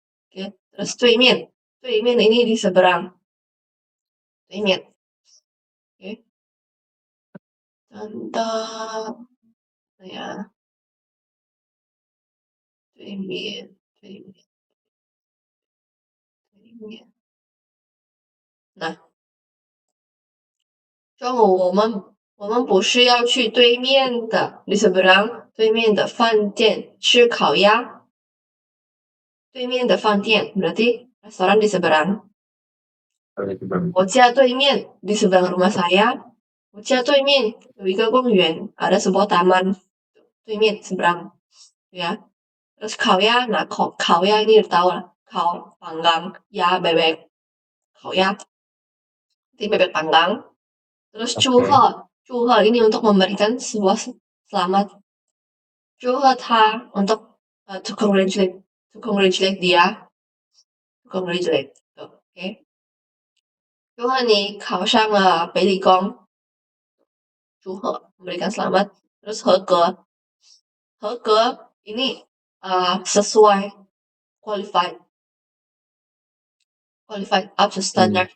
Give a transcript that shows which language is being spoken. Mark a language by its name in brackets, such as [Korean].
[Indonesian] Oke, terus 对面 ini di seberang. [Chinese] 对面.Oke. [Indonesian] Contoh ya, 对面. [Chinese] Nah, 中午我们不是要去对面的 [Indonesian] di seberang [Chinese] 对面的饭店吃烤鸭？对面的饭店 [Indonesian] berarti restoran di seberang. [Chinese] 我家对面 [Indonesian] di seberang rumah saya. [Chinese] 我家对面有一个公园 [Indonesian] ada sebuah taman. 对面 seberang. Ya. Terus 烤鸭 nah 烤鸭 ini udah tahu lah. Panggang ya bebek. 烤鸭 itu bebek panggang. Terus Oke. 祝贺 ini untuk memberikan sebuah selamat. [Chinese] 祝贺他 [Indonesian] untuk [English] to congratulate [Indonesian] dia. [English] Congratulate. Oke. [Chinese] 祝贺你考上了北理工，祝贺 [Indonesian] memberikan selamat. Terus 合格 ini sesuai [English] qualified up to standard.